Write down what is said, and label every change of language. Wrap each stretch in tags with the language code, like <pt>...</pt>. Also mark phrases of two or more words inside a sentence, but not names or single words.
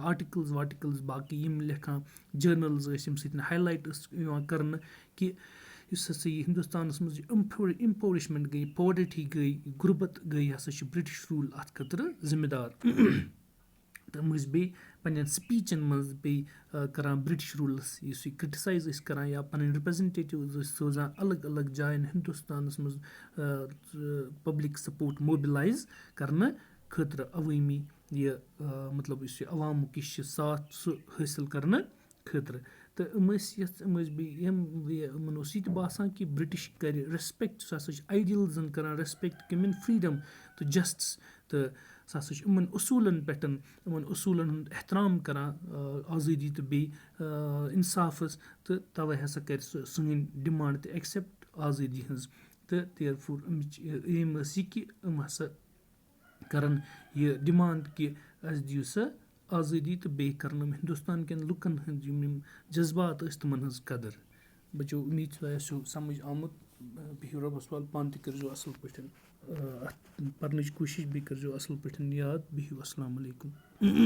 <ks>آرٹِکلٕز باقٕے یِم لیکھان جٔرنلٕز ٲسۍ ییٚمہِ سۭتۍ ہاے ٲس یِوان کرنہٕ کہِ یُس ہسا یہِ ہندوستانس منٛز یہِ اِمپورِشمنٹ گٔے پاورٹی گٔے غُربت گٔے یہِ ہسا چھُ</ks> <en>British rule</en> <ks>اَتھ خٲطرٕ ذِمہٕ دار تہٕ یِم ٲسۍ بیٚیہِ پنٕنٮ۪ن سپیٖچن منٛز بیٚیہِ کران برٹش روٗلس یُس یہِ کرٹسایز ٲسۍ کران یا پنٕنۍ رِپریزنٹیٹِوز ٲسۍ سوزان الگ الگ جاین ہندوستانس منٛز</ks> <en>public support mobilise</en> <ks>کرنہٕ خٲطرٕ عوٲمی یہِ مطلب یُس یہِ عوامُک یہِ چھُ ساتھ سُہ حٲصِل کرنہٕ خٲطرٕ تہٕ یِم ٲسۍ بیٚیہِ یِمن اوس یہِ تہِ باسان کہِ برٹش کرِ ریسپیکٹ سُہ ہسا چھُ آیڈیلزن کران</ks> <en>respect common freedom</en> <ks>تہٕ جسٹس تہٕ سُہ ہسا چھُ یِمن اصوٗلن پٮ۪ٹھ یِمن اصوٗلن ہُنٛد احترام کران آزٲدی تہٕ بیٚیہِ اِنصافس تہٕ توے ہسا کرِ سُہ سٲنۍ ڈِمانڈ تہِ ایٚکسیپٹ آزٲدی ہٕنٛز تہٕ</ks> <en>therefore</en> <ks>اَمِچ ایم ٲس یہِ کہِ یِم ہسا کرن یہِ ڈِمانڈ کہِ اَسہِ دِیِو سا آزٲدی تہٕ بیٚیہِ کرن یِم ہندوستان کٮ۪ن لُکن ہٕنٛدۍ یِم جذبات ٲسۍ تِمن ہٕنٛز قدٕر بچو اُمید چھِ تۄہہِ آسیو سمجھ آمُت بِہِو رۄبس حوال پانہٕ تہِ کٔرزیٚو اصٕل پٲٹھۍ اَتھ پرنٕچ کوٗشش بیٚیہِ کٔرزیٚو اصٕل پٲٹھۍ یاد بِہِو اسلام علیکُم</ks>